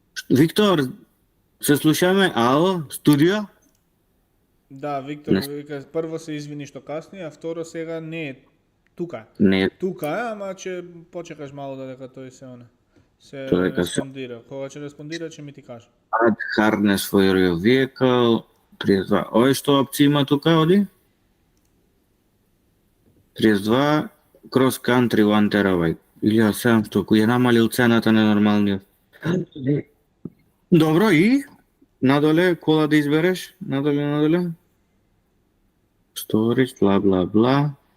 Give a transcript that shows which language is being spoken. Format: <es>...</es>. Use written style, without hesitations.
<mk>Виктор, се слушаме? Ало, студио? Да, Виктор вика, прво се извини што касни, а второ сега не е тука. Не, Тука е, ама ќе почекаш мало додека тој се оне. Се Тоа дека респондира. Кога ќе респондира, ќе ми ти каже.</mk> <en>add harness for your vehicle.</en> <mk>32. Ој што опција има тука, оди?</mk> <en>32 cross country 1 terabyte.</en> <mk>1700, кој е намалил цената ненормалниот. Добро, и? Надоле, кола да избереш? Надоле. Storage, бла, бла, бла.</mk>